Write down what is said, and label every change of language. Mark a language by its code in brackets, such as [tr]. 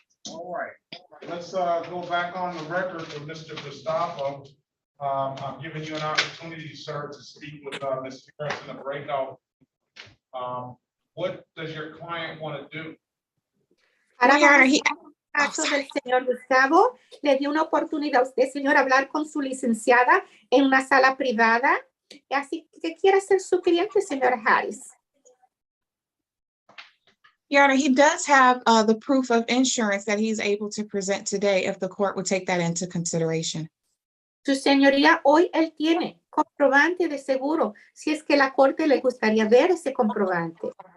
[en] All right, let's go back on the record with Mr. Gustavo. I'm giving you an opportunity, sir, to speak with Ms. Harris in the breakout. What does your client want to do? [es] Ahora vamos al caso del señor Gustavo. Le dio una oportunidad a usted, señor, hablar con su licenciada en una sala privada. Así que quiere ser su cliente, señora Harris. [en] Your Honor, he does have the proof of insurance that he's able to present today if the court would take that into consideration. [es] Su señoría, hoy él tiene comprobante de seguro, si es que la corte le gustaría ver ese comprobante.